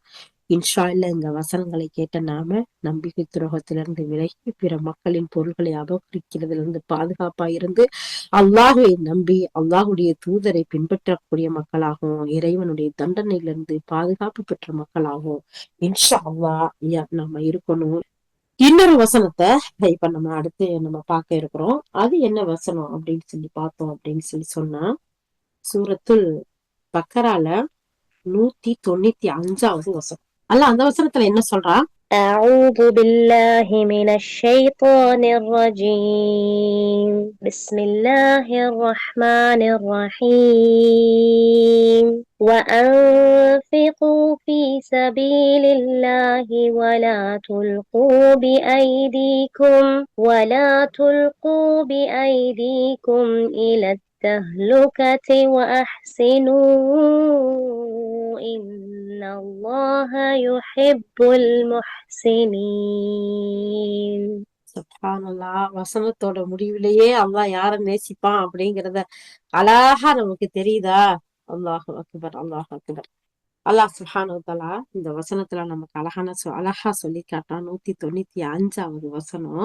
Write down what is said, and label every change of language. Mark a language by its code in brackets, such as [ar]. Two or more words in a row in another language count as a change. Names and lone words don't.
[ar] إن شاء الله [ta] இந்த வசனங்களை கேட்ட நாம நம்பிக்கை துரோகத்திலிருந்து விலகி பிற மக்களின் பொருள்களை அபகரிக்கிறதுல இருந்து பாதுகாப்பா இருந்து அல்லாஹ்வை நம்பி அல்லாஹுடைய தூதரை பின்பற்றக்கூடிய மக்களாகவும், இறைவனுடைய தண்டனையிலிருந்து பாதுகாப்பு பெற்ற மக்களாகவும் [ar] إن شاء الله [ta] நம்ம இருக்கணும். இன்னொரு வசனத்தை இப்ப நம்ம அடுத்து நம்ம பார்க்க இருக்கிறோம். அது என்ன வசனம் அப்படின்னு சொல்லி பார்த்தோம் அப்படின்னு சொன்னா, சூரத்துல் பக்கரால 195வது வசனம். அல்ல அந்த வசனத்துல என்ன சொல்றான்? [ar] أعوذ بالله من الشيطان الرجيم بسم الله الرحمن الرحيم وأنفقوا في سبيل الله ولا تلقوا بأيديكم إلى التهلكة وأحسنوا إن الله يحب المحسنين. [ta] சுப்ஹானல்லாஹ். வசனத்தோட முடிவிலேயே அல்லாஹ் யார நேசிப்பான் அப்படிங்கறத அழகா நமக்கு தெரியுதா? [ar] الله أكبر، الله أكبر. [ta] அல்லாஹ் [ar] سبحانه وتعالى [ta] இந்த வசனத்துல நமக்கு அழகா சொல்லி காட்டான். 195வது வசனம்.